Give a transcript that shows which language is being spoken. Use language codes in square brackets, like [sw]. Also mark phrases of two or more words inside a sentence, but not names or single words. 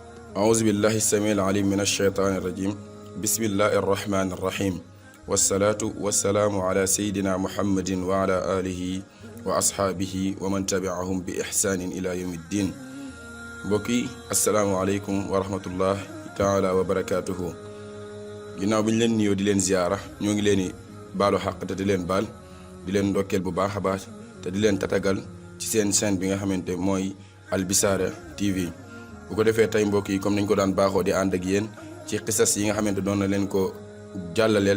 [ar] أعوذ بالله السميع العليم من الشيطان الرجيم بسم الله الرحمن الرحيم والصلاة والسلام على سيدنا محمد وعلى آله وأصحابه ومن تبعهم بإحسان إلى يوم الدين [wo] بوكي [ar] السلام عليكم ورحمة الله تعالى وبركاته [wo] ginnaaw bi ñu leen nuyoo di leen ziyaara ñoo ngi leen di baalu xàq te di leen baal di leen ndokkeel bu baax a baax te di leen tatagal ci seen chaîne bi nga xamante mooy Al Bichara TV bu ko defee tey mbokk yi comme nañ ko daan baaxoo di ànd ak yéen ci xisas yi nga xamante doon na leen ko jàllaleel